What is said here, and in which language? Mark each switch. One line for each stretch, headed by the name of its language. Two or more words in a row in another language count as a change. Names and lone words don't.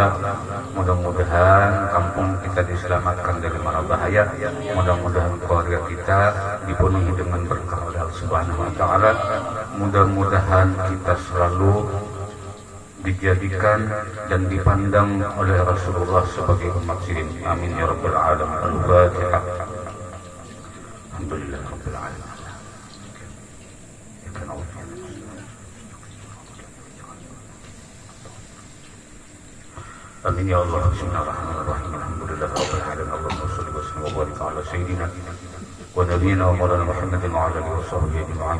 Indonesian: Mudah-mudahan kampung kita diselamatkan dari mara bahaya. Mudah-mudahan keluarga kita dipenuhi dengan berkah oleh Allah
Arabic: سبحانه وتعالى.
Indonesian: Mudah-mudahan kita selalu dijadikan dan dipandang oleh Rasulullah sebagai umat Sidin.
Arabic: آمين يا رب العالمين. الفاتحة. الحمد لله رب العالمين. آمين يا الله. بسم الله الرحمن الرحيم. الحمد لله رب العالمين. اللهم صل وسلم وبارك على سيدنا ونبينا ومولانا محمد وعلى آله وصحبه أجمعين.